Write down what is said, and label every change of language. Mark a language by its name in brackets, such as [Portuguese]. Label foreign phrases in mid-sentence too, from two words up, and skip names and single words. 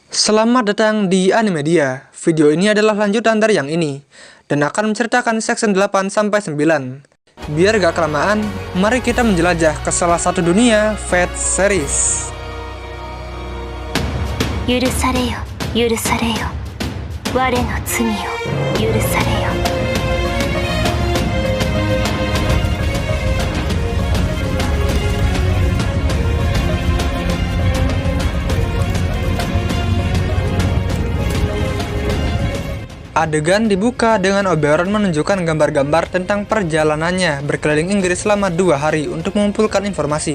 [Indonesian] Selamat datang di Animedia. Video ini adalah lanjutan dari yang ini dan akan menceritakan section 8-9. Biar gak kelamaan, mari kita menjelajah ke salah satu dunia Fate series. [Japanese] 許されよ、許されよ。我の罪を許されよ。 [Indonesian] Adegan dibuka dengan Oberon menunjukkan gambar-gambar tentang perjalanannya berkeliling Inggris selama 2 hari untuk mengumpulkan informasi.